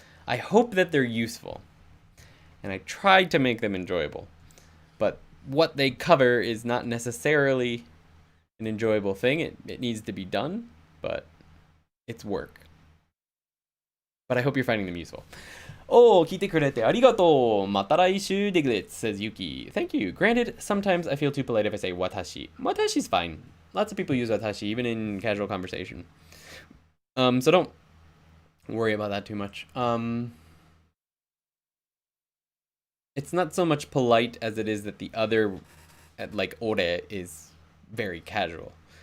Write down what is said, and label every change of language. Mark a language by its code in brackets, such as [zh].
[en] I hope that they're useful, and I tried to make them enjoyable. But what they cover is not necessarily an enjoyable thing. It needs to be done, but it's work. But I hope you're finding them useful. [ja] Oh, 聞いてくれてありがとう。また来週 Diglets, [en] says Yuki. Thank you. Granted, sometimes I feel too polite if I say watashi. Watashi's fine. Lots of people use watashi, even in casual conversation. So don't worry about that too much. It's not so much polite as it is that the other, like ore, is very casual.